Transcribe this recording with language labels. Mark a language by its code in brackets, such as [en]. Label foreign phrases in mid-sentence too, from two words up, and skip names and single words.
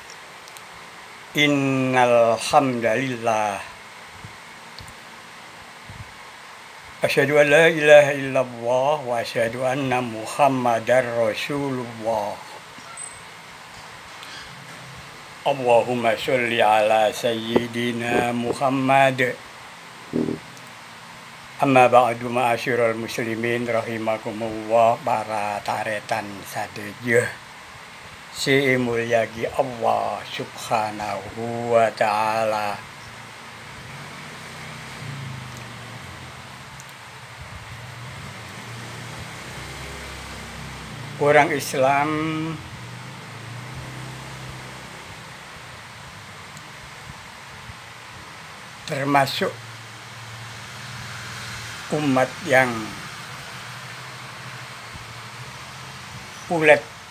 [ar] إن الحمد لله أشهد أن لا إله إلا الله وأشهد أن محمدا رسول الله. اللهم صل على سيدنا محمد. أما بعد معاشر المسلمين رحمكم الله, [mad] para taretan sadaya si mulyagi [ar] Allah سبحانه وتعالى. [id] Orang Islam termasuk umat yang ulet,